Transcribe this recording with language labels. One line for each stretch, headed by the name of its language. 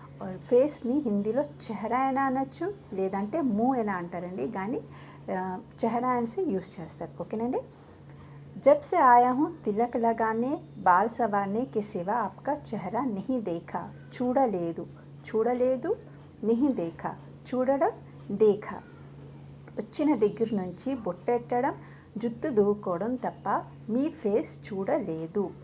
Telugu: और ఫేస్ని హిందీలో చెహరా అయినా అనొచ్చు, లేదంటే ముँह అయినా అంటారండి. కానీ చెహరా అనేసి యూజ్ చేస్తారు. ఓకేనండి.
Hindi: जब से आया हूँ तिलक लगाने बाल संवारने के सिवा आपका चेहरा नहीं देखा.
Telugu: చూడలేదు
Hindi: नहीं देखा,
Telugu: చూడడం
Hindi: देखा.
Telugu: వచ్చిన దగ్గర నుంచి బొట్టెట్టడం, జుట్టు దువ్వుకోవడం తప్ప మీ ఫేస్ చూడలేదు.